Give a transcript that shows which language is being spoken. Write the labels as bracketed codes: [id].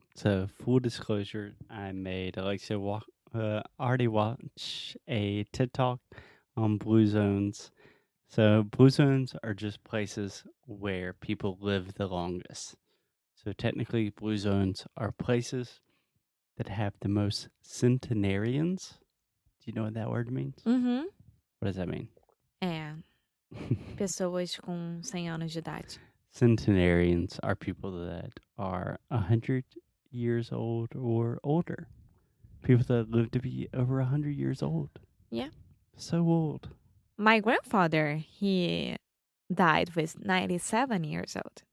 [en] So, full disclosure, I made Alexia already watch a TED Talk on blue zones. So, blue zones are just places where people live the longest. So, technically, blue zones are places that have the most centenarians. Do you know what that word means? Uhum. What does that mean? [pt] É, pessoas com 100 anos de idade. [en] Centenarians are people that are 100 years old or older. People that live to be over 100 years old. Yeah. So old. My grandfather, he died with 97 years old.